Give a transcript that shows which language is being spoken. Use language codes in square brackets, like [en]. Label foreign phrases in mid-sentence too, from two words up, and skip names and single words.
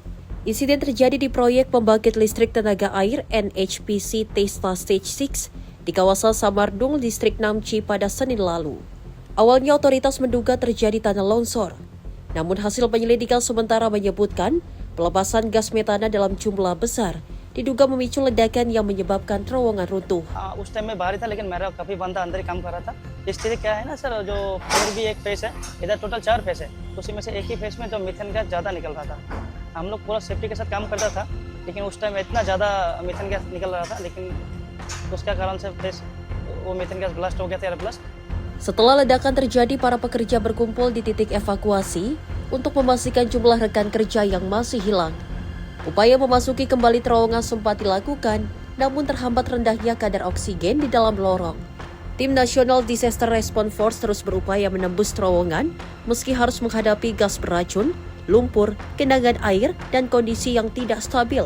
[id] Insiden terjadi di proyek pembangkit listrik tenaga air NHPC Teesta Stage 6 di kawasan Samardung, distrik Namchi pada Senin lalu. Awalnya otoritas menduga terjadi tanah longsor. Namun hasil penyelidikan sementara menyebutkan pelepasan gas metana dalam jumlah besar diduga memicu ledakan yang menyebabkan terowongan runtuh. [hi] उस टाइम में बाहर था लेकिन मेरा काफी बंदा अंदर ही काम कर रहा था। स्थिति क्या है ना सर, जो फिर भी एक फेस है, इधर टोटल 4 फेस है, उसी में से एक ही फेस में जो [en] methane gas [hi] ज्यादा निकल रहा था। हम लोग पूरा सेफ्टी के साथ काम करता था, लेकिन उस टाइम इतना ज्यादा [en] methane gas [hi] निकल रहा था, लेकिन उसका कारण से फेस वो [en] methane gas blast [hi] हो गया था, [en] air blast. [id] Setelah ledakan terjadi, para pekerja berkumpul di titik evakuasi untuk memastikan jumlah rekan kerja yang masih hilang. Upaya memasuki kembali terowongan sempat dilakukan, namun terhambat rendahnya kadar oksigen di dalam lorong. Tim National Disaster Response Force terus berupaya menembus terowongan, meski harus menghadapi gas beracun, lumpur, genangan air, dan kondisi yang tidak stabil.